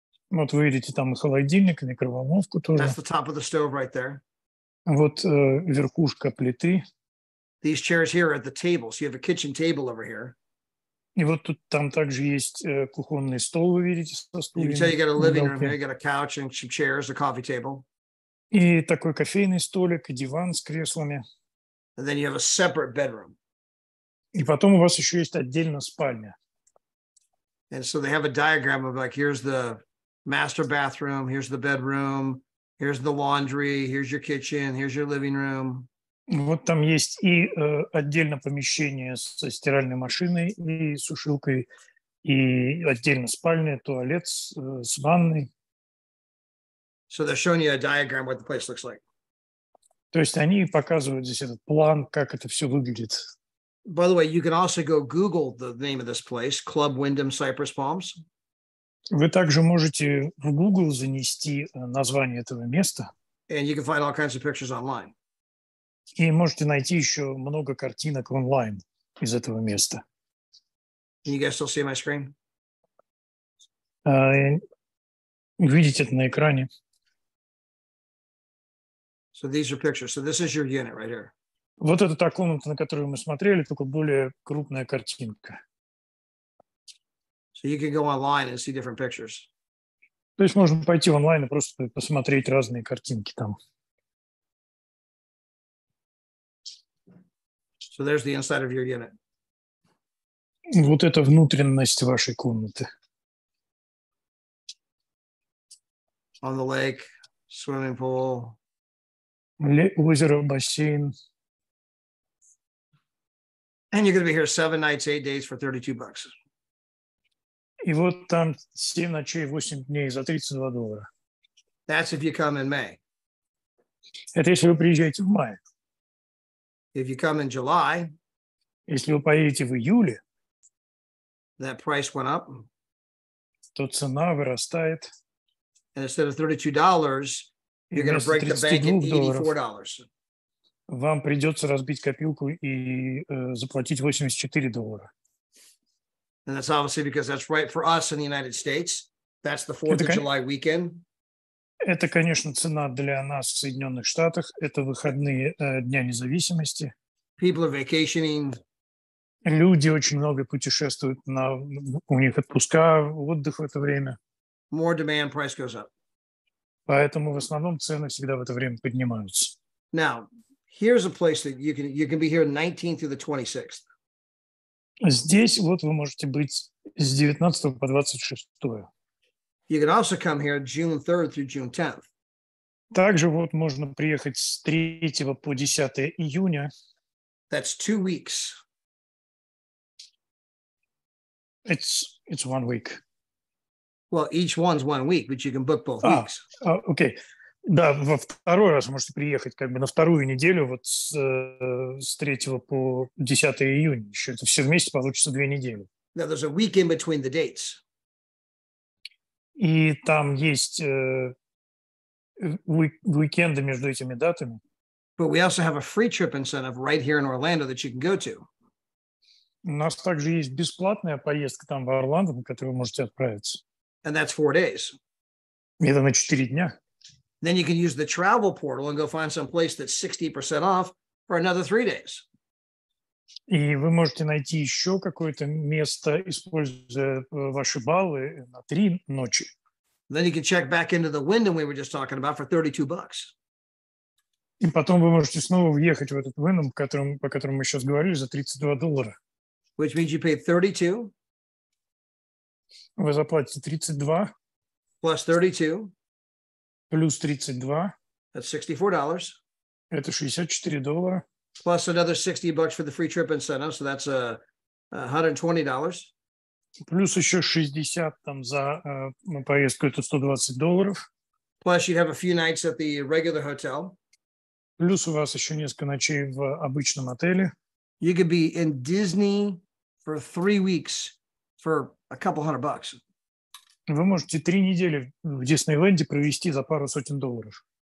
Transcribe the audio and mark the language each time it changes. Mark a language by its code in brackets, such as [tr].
[ru] Вот вы видите там и холодильник, и микроволновку тоже. [en] That's the top of the stove right there. [ru] Вот верхушка плиты. [en] These chairs here are at the table, so you have a kitchen table over here. [ru] И вот тут там также есть кухонный стол, вы видите, со стульями. [en] You can tell you got a living room here, you got a couch and some chairs, a coffee table. [ru] И такой кофейный столик, и диван с креслами. [en] And then you have a separate bedroom. [ru] И потом у вас еще есть отдельно спальня. [en] And so they have a diagram of like, here's the master bathroom, here's the bedroom, here's the laundry, here's your kitchen, here's your living room. [ru] Вот там есть и отдельно помещение со стиральной машиной и сушилкой, и отдельно спальня, туалет с ванной. [en] So they're showing you a diagram what the place looks like. [ru] То есть они показывают здесь этот план, как это все выглядит. [en] By the way, you can also go Google the name of this place, Club Wyndham Cypress Palms. [ru] Вы также можете в Google занести название этого места. [en] And you can find all kinds of pictures online. [ru] И можете найти еще много картинок онлайн из этого места. [en] Can you guys still see my screen? [ru] Видите это на экране. [en] So these are pictures. So this is your unit right here. [ru] Вот это та комната, на которую мы смотрели, только более крупная картинка. [en] So you can go online and see different pictures. [ru] То есть можно пойти онлайн и просто посмотреть разные картинки там. [en] So there's the inside of your unit. [ru] Вот это внутренность вашей комнаты. [en] On the lake, swimming pool. [ru] Озеро, бассейн. [en] And you're going to be here 7 nights, 8 days for $32. [ru] И вот там 7 ночей, 8 дней за $32. [en] That's if you come in May. [ru] Это если вы приезжаете в мае. [en] If you come in July, [ru] Если вы поедете в июле, [en] that price went up. [ru] то цена вырастает. [en] And instead of $32, you're going to break the bank at $84. [ru] Вам придется разбить копилку и заплатить $84. [en] And that's obviously because that's right for us in the United States. That's the 4th of July weekend. [ru] Это, конечно, цена для нас в Соединенных Штатах. Это выходные Дня независимости. [en] People are vacationing. [ru] Люди очень много путешествуют, у них отпуска, отдых в это время. [en] More demand, price goes up. [ru] Поэтому в основном цены всегда в это время поднимаются. [en] Now, here's a place that you can be here 19th through the 26th. [ru] Здесь вот вы можете быть с 19 по 26. [en] You can also come here June 3rd through June 10th. [ru] Также вот можно приехать с 3 по 10 июня. [en] That's 2 weeks. It's 1 week. Well, each one's 1 week, but you can book both weeks. [ru] Окей. Да, во второй раз можете приехать как бы на вторую неделю, вот с 3 по 10 июня. Еще это все вместе получится 2 недели. [en] Now, there's a week in between the dates. [ru] И там есть уикенды между этими датами. [en] But we also have a free trip incentive right here in Orlando that you can go to. [ru] У нас также есть бесплатная поездка там в Орландо, на которую вы можете отправиться. [en] And that's 4 days. [ru] Это на 4 дня. [en] Then you can use the travel portal and go find some place that's 60% off for another 3 days. [ru] И вы можете найти еще какое-то место, используя ваши баллы на 3 ночи. [en] Then you can check back into the Wyndham we were just talking about for $32. [ru] И потом вы можете снова въехать в этот Wyndham, по которому мы сейчас говорили, за $32. [en] Which means you pay 32. [ru] Вы заплатите 32. [en] Plus 32. [ru] Плюс 32. [en] That's $64. [ru] Это $64. [en] Plus another $60 for the free trip incentive. So that's $120. [ru] Плюс еще 60 там за поездку, это $120. [en] Plus you have a few nights at the regular hotel. [ru] Плюс у вас еще несколько ночей в обычном отеле. [en] You could be in Disney for 3 weeks for a couple $100. [ru] Вы можете 3 недели в Диснейленде провести за пару сотен долларов.